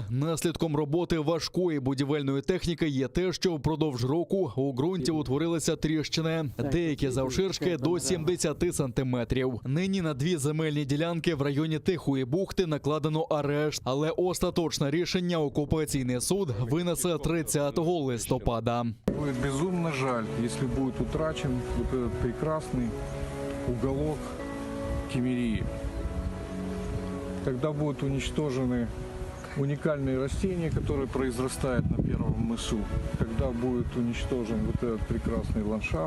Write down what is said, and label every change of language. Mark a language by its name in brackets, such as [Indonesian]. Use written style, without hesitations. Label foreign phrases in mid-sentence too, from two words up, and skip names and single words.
[Ukrainian] Наслідком роботи важкої будівельної техніки є те, що впродовж року у ґрунті утворилися тріщини, деякі завширшки до 70 сантиметрів. Нині на 2 земельні ділянки в районі Тихої бухти накладено арешт, але остаточне рішення окупаційний суд винесе 30 листопада. [Russian] Будет безумно жаль, если будет утрачен вот этот прекрасный уголок Кемерии. Тогда будут уничтожены уникальные растения, которые произрастают на Первом мысу. Когда будет уничтожен вот этот прекрасный ландшафт.